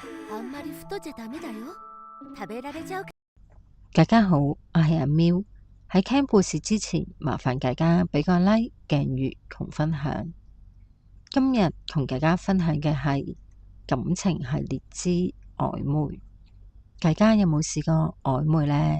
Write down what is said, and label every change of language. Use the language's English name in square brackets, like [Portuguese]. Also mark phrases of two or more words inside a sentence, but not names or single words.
[Japanese] あんまり太っちゃダメだよ。食べられちゃう。 [Cantonese] 大家好，我係阿喵。喺聽故事之前，麻煩大家俾個 like、訂閱同分享。今日同大家分享嘅係感情系列之曖昧。大家有冇試過曖昧呢？